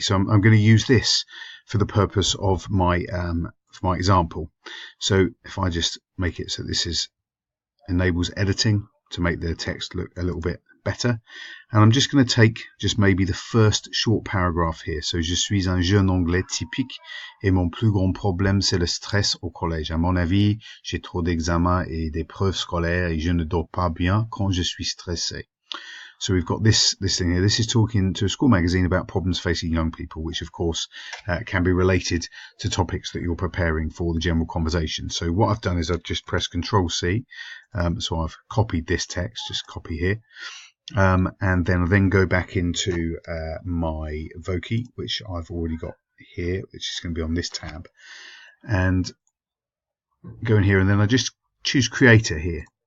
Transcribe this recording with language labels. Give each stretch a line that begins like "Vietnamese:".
English: So I'm going to use this for the purpose of my example. So if I just make it so this enables editing to make the text look a little bit better, and I'm just going to take just maybe the first short paragraph here.
French: So je suis un jeune anglais typique et mon plus grand problème c'est le stress au collège. À mon avis, j'ai trop d'examens et d'épreuves scolaires et je ne dors pas bien quand je suis stressé.
English: So we've got this thing here. This is talking to a school magazine about problems facing young people, which of course can be related to topics that you're preparing for the general conversation. So what I've done is I've just pressed Control C. So I've copied this text, just copy here. And then go back into my Voki, which I've already got here, which is going to be on this tab, and go in here, and then I just choose Creator here.